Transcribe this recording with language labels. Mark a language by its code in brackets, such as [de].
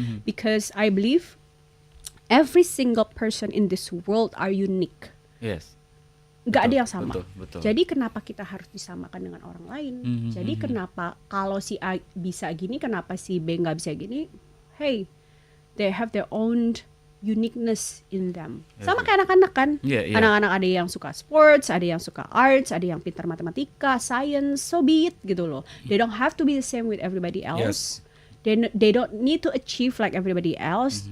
[en] Because I believe every single person in this world are unique. Yes. [id] Gak ada yang sama. Betul. Jadi kenapa kita harus disamakan dengan orang lain? Jadi kenapa kalau si A bisa gini, kenapa si B nggak bisa gini? [en] Hey, they have their own uniqueness in them. [id] Sama kayak anak-anak kan. Anak-anak ada yang suka sports, ada yang suka arts, ada yang pintar matematika, science, [en] so be it [id] gitu loh. [en] They don't have to be the same with everybody else. They don't need to achieve like everybody else.